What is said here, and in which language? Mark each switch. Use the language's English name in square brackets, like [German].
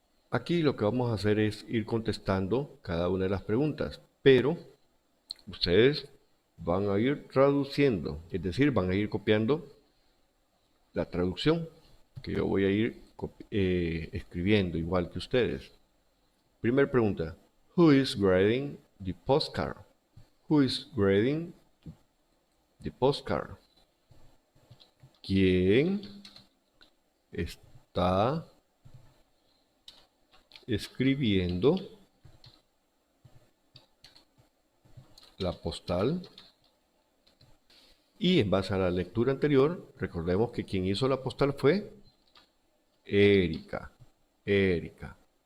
[Spanish] Aquí lo que vamos a hacer es ir contestando cada una de las preguntas, pero ustedes van a ir traduciendo, es decir, van a ir copiando la traducción que yo voy a ir escribiendo igual que ustedes. Primera pregunta. [English] Who is grading the postcard? Who is grading the postcard? [Spanish] ¿Quién está escribiendo la postal? Y en base a la lectura anterior, recordemos que quien hizo la postal fue Erika. Erika.